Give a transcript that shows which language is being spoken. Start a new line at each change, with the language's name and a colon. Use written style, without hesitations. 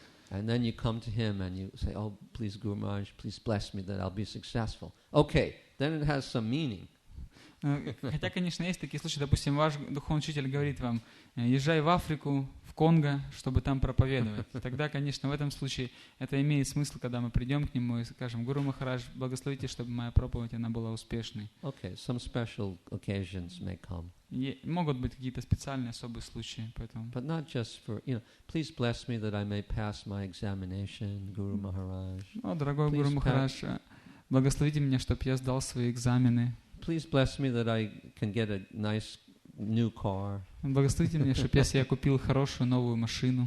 English: And then you come to him and you say, oh, please, Guru Maharaj, please bless me that I'll be successful. Okay, then it has some meaning.
Russian: Хотя, конечно, есть такие случаи, допустим, ваш духовный учитель говорит вам, езжай в Африку, в Конго, чтобы там проповедовать. Тогда, конечно, в этом случае это имеет смысл, когда мы придем к нему и скажем, Гуру Махарадж, благословите, чтобы моя проповедь, она была успешной.
English: Okay, some special occasions may come.
Russian: Могут быть какие-то специальные особые случаи, поэтому.
English: But not just for, please bless me that I may pass my examination, Guru Maharaj.
Russian: О, дорогой Гуру Махарадж, благословите меня, чтобы я сдал свои экзамены.
English: Please bless me that I can get a nice new car.
Russian: Благословите меня, чтобы я себе купил хорошую новую машину.